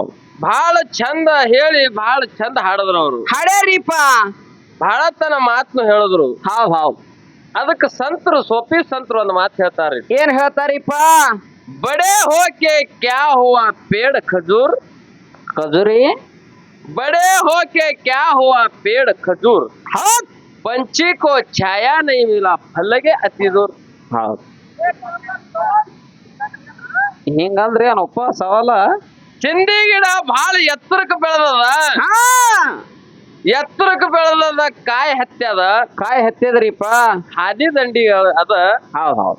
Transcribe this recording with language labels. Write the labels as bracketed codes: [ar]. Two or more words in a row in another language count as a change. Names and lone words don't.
[kn] ಬಹಳ ಚಂದ ಹೇಳಿ ಬಹಳ ಚಂದ ಹಾಡಿದ್ರು ಅವರು. ಹಾಡ್ಯಾರಿಪ್ಪ ಬಹಳ ತನ ಮಾತನ್ನು ಹೇಳಿದ್ರು. ಹೌದ್ ಅದಕ್ಕೆ ಸಂತರು ಸೋಪಿ ಸಂತರು ಒಂದು ಮಾತು ಹೇಳ್ತಾರೆ. ಏನ್ ಹೇಳ್ತಾರಿಪ್ಪ [hi] बड़े होके क्या हुआ पेड़ खजूर ಖಜೂರಿ बड़े होके क्या हुआ पेड़ खजूर [kn] ಹೌದ್ [hi] पंछी को छाया नहीं मिला फल लगे अति दूर. [kn] ಹೌದ್ ಹಿಂಗಂದ್ರಿ ಏನಪ್ಪ ಸವಾಲ ಚಿಂದಿ ಗಿಡ ಬಹಳ ಎತ್ತರಕ್ಕೆ ಬೆಳೆದದ. ಎತ್ತರಕ್ಕೆ ಬೆಳೆದದ ಕಾಯಿ ಹತ್ಯದ ಕಾಯಿ ಹತ್ತಿದ್ರಿಪ್ಪ ಹಾದಿ ದಂಡಿ ಅದ. ಹೌದ್